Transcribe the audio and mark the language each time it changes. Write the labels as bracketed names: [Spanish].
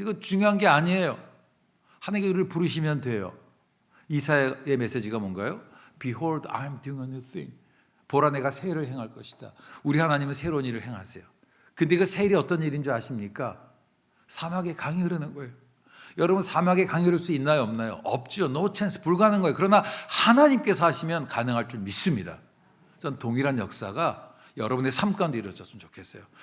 [Korean] 이거 중요한 게 아니에요. 하나님께 우리를 부르시면 돼요. 이사야의 메시지가 뭔가요? [English] Behold, I'm doing a new thing. [Korean] 보라, 내가 새 일을 행할 것이다. 우리 하나님은 새로운 일을 행하세요. 근데 그 새 일이 어떤 일인 줄 아십니까? 사막에 강이 흐르는 거예요. 여러분, 사막에 강이 흐를 수 있나요, 없나요? 없죠. [English] No chance, [Korean] 불가능한 거예요. 그러나 하나님께서 하시면 가능할 줄 믿습니다. 전 동일한 역사가 여러분의 삶 가운데 이루어졌으면 좋겠어요.